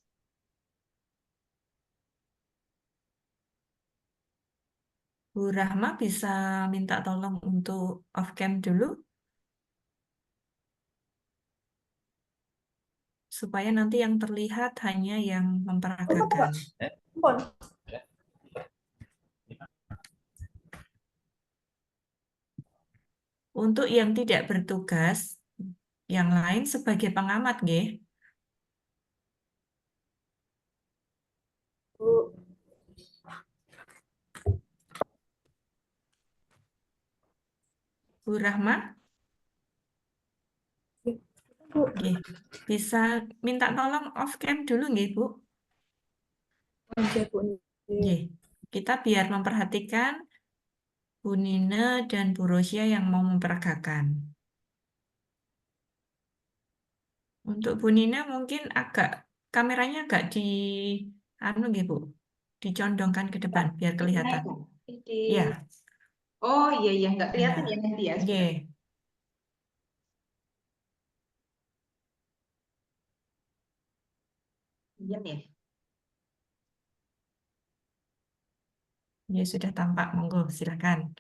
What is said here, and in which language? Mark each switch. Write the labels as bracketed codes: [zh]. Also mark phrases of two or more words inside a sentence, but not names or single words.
[id] Bu Rahma bisa minta tolong untuk [en] off cam [id] dulu supaya nanti yang terlihat hanya yang memperagakan. Untuk yang tidak bertugas, yang lain sebagai pengamat, nggih. Bu Rahma, nggih. Bisa minta tolong [en] off cam [id] dulu, nggih, Bu. Oke, Bu. Nggih. Kita biar memperhatikan Bu Nina dan Bu Rosia yang mau memperagakan. Untuk Bu Nina mungkin agak kameranya agak anu nggih, Bu. Dicondongkan ke depan biar kelihatan. Ya, Oh iya iya, nggak kelihatan nah, ya nanti ya. nggih. Iya ya. Ya sudah tampak, monggo silakan.